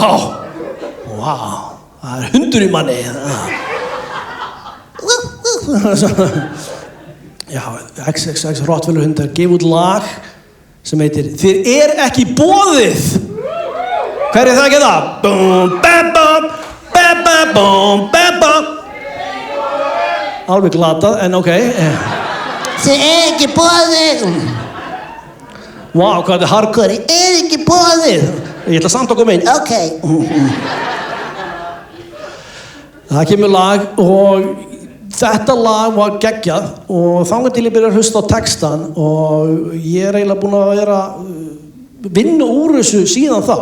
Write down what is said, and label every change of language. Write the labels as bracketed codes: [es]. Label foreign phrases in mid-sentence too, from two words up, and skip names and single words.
[is] Wow! Það er hundur í manni. Já, XXX Rottweiler hundar gef út lag sem heitir Þér ekki boðið! Hver er það ekki það? Bum, bam, bam, bam, bam, bum, bam, bam. Alveg glatað, en ok. Þér ekki boðið! Vá, hvað þetta hardcore. Þér ekki boðið! Ég ætla samt að koma inn. Ok. Það kemur lag og þetta lag var geggjað og þangað til ég byrja að hlusta á textan og ég er eiginlega búinn að vera vinna úr þessu síðan þá.